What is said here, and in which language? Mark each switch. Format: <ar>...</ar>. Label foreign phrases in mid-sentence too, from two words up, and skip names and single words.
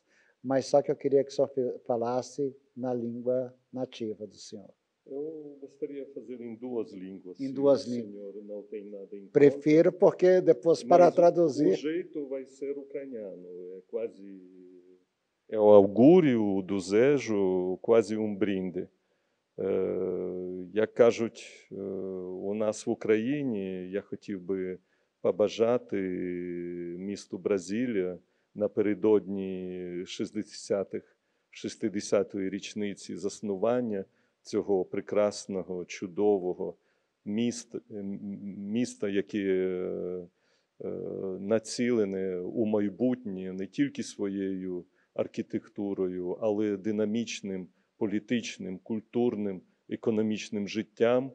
<pt>Mas só que eu queria que o senhor falasse na língua nativa do senhor. Eu gostaria de fazer em duas línguas. Em duas línguas. O senhor não tem nada em conta. Prefiro, porque depois para traduzir... O jeito vai ser ucraniano. É quase... É o augúrio, do desejo, quase um brinde.</pt> <uk>Як кажуть у нас в Україні, я хотів би побажати місту Бразилія напередодні 60-ї річниці заснування цього прекрасного, чудового міста, яке націлене у майбутнє не тільки своєю архітектурою, але динамічним, політичним, культурним економічним життям.</uk>